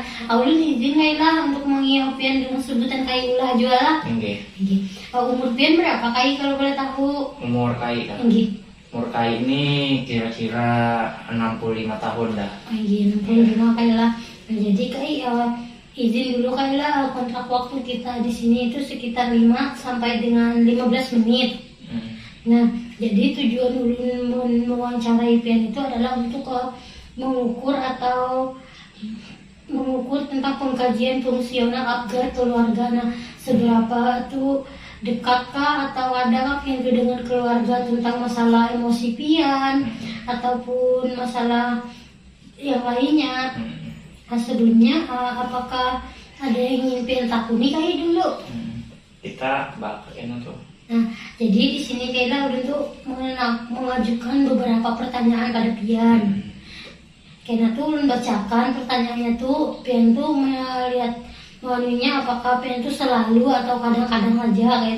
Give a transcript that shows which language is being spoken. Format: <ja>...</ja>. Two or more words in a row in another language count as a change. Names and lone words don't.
<bjn>Ulun izin Kailah untuk mengiau pian dengan sebutan Kai Ulah jualah. Umur pian berapa Kai kalau boleh tahu? Umur Kai kan? Umur Kai ini kira-kira 65 tahun dah. 65 Kailah. Jadi Kai izin dulu Kailah,</bjn> <id>kontrak waktu kita di sini itu sekitar 5 sampai dengan 15 menit. Nah, jadi tujuan Ulun mewawancarai pian itu adalah untuk mengukur tentang pengkajian fungsional Apgar keluarga. Nah, seberapa itu dekatkah atau adakah pian itu dengan keluarga tentang masalah emosi pian ataupun masalah yang lainnya.</id> <bjn>Nah, sebelumnya apakah ada yang ingin pian takuni Kai dulu? Kita bakal tuh. Nah, jadi di sini Kailah udah tuh mengajukan beberapa pertanyaan pada pian. Karena tuh ulun bacakan pertanyaannya tuh, pian tuh melihat melalui apakah pian tuh selalu atau kadang-kadang aja kayak itu.</bjn>